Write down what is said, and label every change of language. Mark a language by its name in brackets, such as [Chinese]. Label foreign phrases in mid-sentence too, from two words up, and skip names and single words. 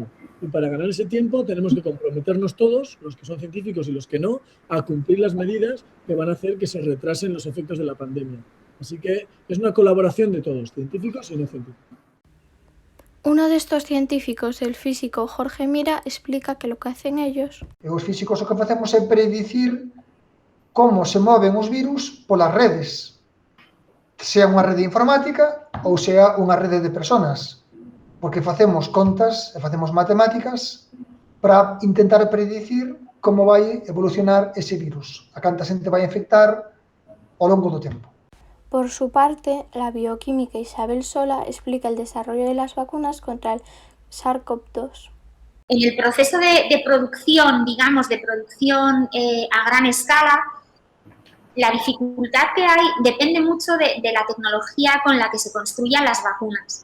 [Spanish] Y para ganar ese tiempo tenemos que comprometernos todos, los que son científicos y los que no, a cumplir las medidas que van a hacer que se retrasen los efectos de la pandemia. Así que es una colaboración de todos, científicos y no científicos. Uno de estos científicos, el físico Jorge Mira, explica que lo que hacen ellos... [Galician] Os físicos o que facemos é predicir como se moven os virus polas redes, sea unha rede informática ou sea unha rede de personas, porque facemos contas e facemos matemáticas para intentar predicir como vai evolucionar ese virus, a canta xente vai infectar ao longo do tempo. [Spanish] Por su parte, la bioquímica Isabel Sola explica el desarrollo de las vacunas contra el SARS-CoV-2. En el proceso de producción, digamos, de producción a gran escala, la dificultad que hay depende mucho de la tecnología con la que se construyan las vacunas.